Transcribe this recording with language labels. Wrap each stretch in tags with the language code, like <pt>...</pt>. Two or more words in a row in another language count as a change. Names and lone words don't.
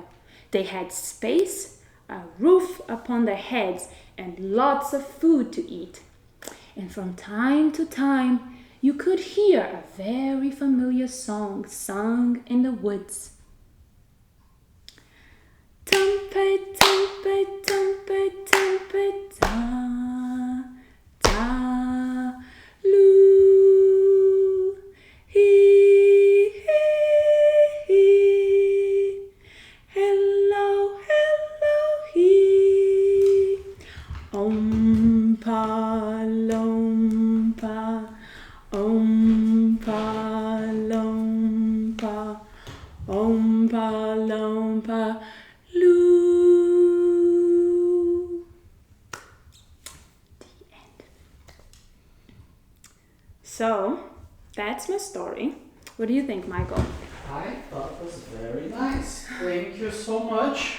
<en>They had space, a roof upon their heads, and lots of food to eat. And from time to time, you could hear a very familiar song sung in the woods. Trumpet, trumpet, trumpet, trumpet, ta, ta, loo, hee, hee, hee, hello, hello, hee, om-pa, lom-pa, om-pa, lom-pa, om-pa, lom-pa, loo. The end. So, that's my story. What do you think, Michael? I thought it was very nice. Thank you so much.</en>